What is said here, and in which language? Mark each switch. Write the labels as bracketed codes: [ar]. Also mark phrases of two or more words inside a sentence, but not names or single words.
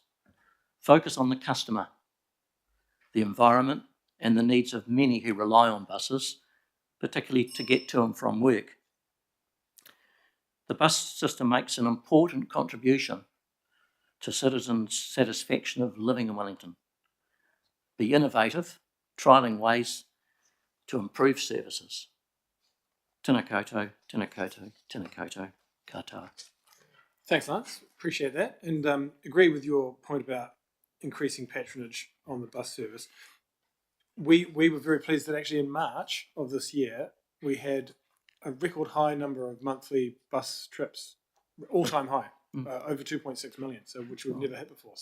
[en] Focus on the customer, the environment, and the needs of many who rely on buses, particularly to get to and from work. The bus system makes an important contribution to citizens' satisfaction of living in Wellington. Be innovative, trialling ways to improve services. [mi] Tēnā koutou, tēnā koutou, tēnā koutou, katoa. [en] Thanks, Lance. Appreciate that, and agree with your point about increasing patronage on the bus service. We were very pleased that actually in March of this year we had a record high number of monthly bus trips, all time high, over 2.6 million, so which we've never hit before.